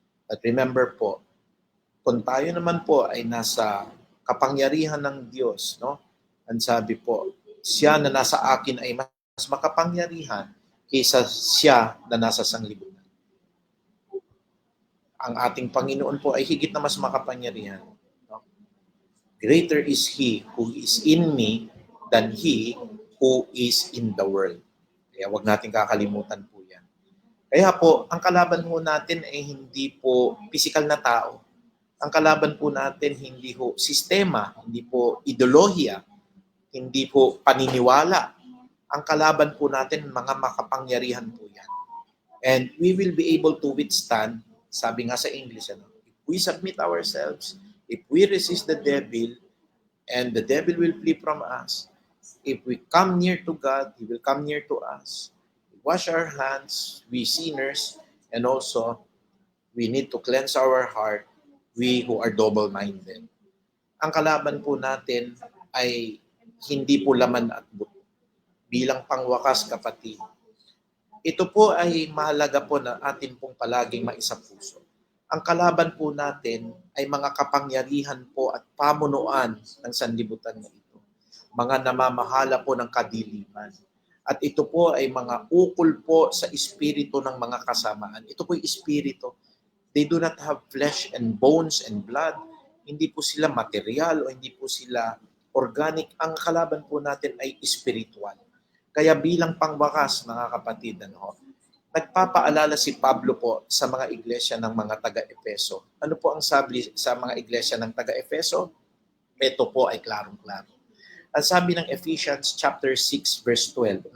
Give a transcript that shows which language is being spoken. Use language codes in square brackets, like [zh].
[en] But remember [tl] po, kung tayo naman po ay nasa kapangyarihan ng Diyos, ang sabi po, siya na nasa akin ay mas makapangyarihan kaysa siya na nasa sanglibutan. Ang ating Panginoon po ay higit na mas makapangyarihan. [en] Greater is He who is in me than he who is in the world. [tl] Kaya wag natin kakalimutan po yan. Kaya po, ang kalaban po natin ay hindi po physical na tao. Ang kalaban po natin hindi po sistema, hindi po ideolohiya, hindi po paniniwala. Ang kalaban po natin, mga makapangyarihan po yan. [en] And we will be able to withstand, [tl] sabi nga sa English, [en] if we submit ourselves, if we resist the devil, and the devil will flee from us. If we come near to God, He will come near to us. Wash our hands, we sinners, and also we need to cleanse our heart, we who are double-minded. [tl] Ang kalaban po natin ay hindi po laman at buto. Bilang pangwakas, kapatid, ito po ay mahalaga po na atin pong palaging maisapuso. Ang kalaban po natin ay mga kapangyarihan po at pamunuan ng sanlibutan na ito. Mga namamahala po ng kadiliman. At ito po ay mga ukol po sa espiritu ng mga kasamaan. Ito po ay espiritu. [en] They do not have flesh and bones and blood. [tl] Hindi po sila material o hindi po sila organic. Ang kalaban po natin ay spiritual. Kaya bilang pangwakas, mga kapatid, nagpapaalala si Pablo po sa mga iglesia ng mga taga-Efeso. Ano po ang sabi sa mga iglesia ng taga-Efeso? Ito po ay klarong-klaro. Ang sabi ng Ephesians chapter 6 verse 12.